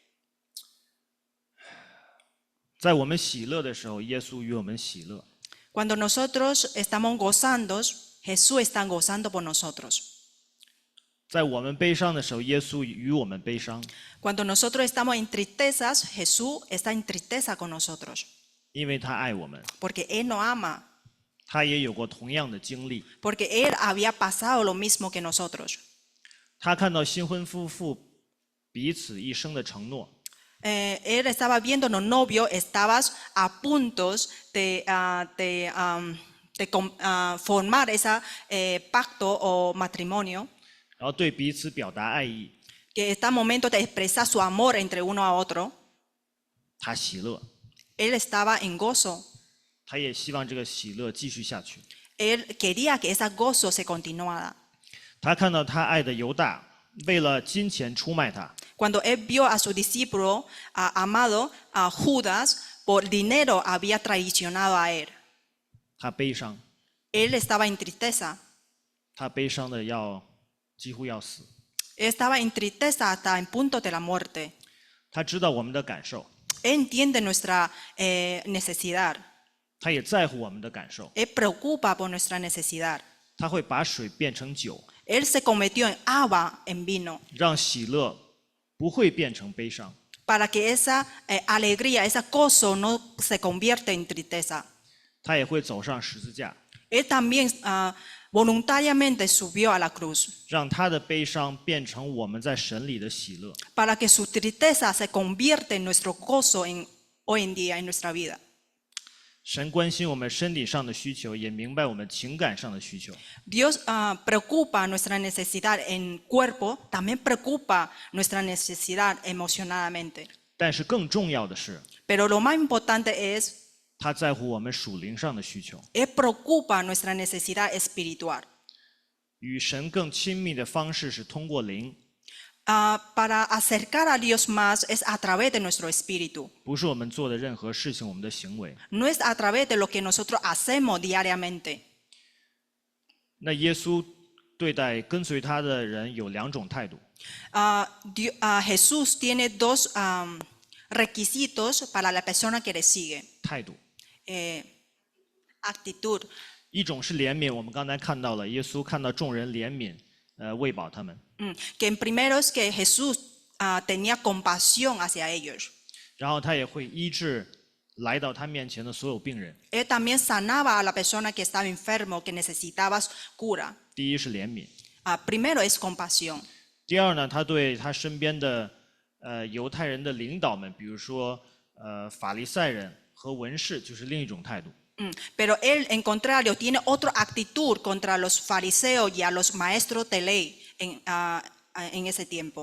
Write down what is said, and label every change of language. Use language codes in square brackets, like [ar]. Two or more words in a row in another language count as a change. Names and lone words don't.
[zh] 在我们喜乐的时候，耶稣与我们喜乐； [es] Cuando nosotros estamos gozando, Jesús está gozando por nosotros. [zh] 在我们悲伤的时候，耶稣与我们悲伤， [es] Cuando nosotros estamos en tristezas, Jesús está en tristeza con nosotros. [zh] 因为他爱我们， [es] Porque Él nos ama. [zh] 他也有过同样的经历。 [es] Porque Él había pasado lo mismo que nosotros. [zh] 他看到新婚夫妇彼此一生的承诺， [es] Él estaba viendo los novios, estabas a punto de formar ese pacto o matrimonio, [zh] 然后对彼此表达爱意， [es] que está momento de expresar su amor entre uno a otro. [zh] 他喜乐， [es] Él estaba en gozo. [zh] 他也希望这个喜乐继续下去。 [es] Él quería que ese gozo se continuara. [zh] 他看到他爱的犹大为了金钱出卖他， [es] Cuando él vio a su discípulo amado, a Judas, por dinero había traicionado a él. [zh] 他悲伤， [es] Él estaba en tristeza. [zh] 他悲伤的几乎要死。 [es] Él estaba en tristeza hasta el punto de la muerte. [zh] 他知道我们的感受， [es] Él entiende nuestra necesidad. [zh] 他也在乎我们的感受。 [es] Él preocupa por nuestra necesidad. [zh] 他会把水变成酒， [es] Él se convirtió en agua, en vino, [zh] 让喜乐不会变成悲伤。 [es] para que esa alegría, ese gozo no se convierta en tristeza. [zh] 他也会走上十字架， [es] Él también voluntariamente subió a la cruz, [zh] 让他的悲伤变成我们在神里的喜乐。 [es] para que su tristeza se convierta en nuestro gozo hoy en día en nuestra vida. [zh] 神关心我们身体上的需求，也明白我们情感上的需求。 [es] Dios preocupa nuestra necesidad en cuerpo, también preocupa nuestra necesidad emocionalmente. [zh] 但是更重要的是， [es] Pero lo más importante es, [zh] 他在乎我们属灵上的需求。 [es] Él preocupa nuestra necesidad espiritual. [zh] 与神更亲密的方式是通过灵， [es] Para acercar a Dios más es a través de nuestro espíritu. [zh] 不是我们做的任何事情，我们的行为。 [es] No es a través de lo que nosotros hacemos diariamente. [zh] 那耶稣对待跟随他的人有2种态度。 [es] Jesús tiene dos requisitos para la persona que le sigue. [zh] 态度， [es] Actitud. [zh] 一种是怜悯，我们刚才看到了，耶稣看到众人怜悯，喂饱他们。 [es] Que en primero es que Jesús tenía compasión hacia ellos. [zh] 然后他也会医治来到他面前的所有病人。 [es] Él también sanaba a la persona que estaba enfermo, que necesitaba cura. [zh] 第一是怜悯， [es] Primero es compasión. [zh] 第二呢，他对他身边的犹太人的领导们，比如说法利赛人和文士，就是另一种态度。 [es] Pero él, en contrario, tiene otra actitud contra los fariseos y a los maestros de ley en ese tiempo.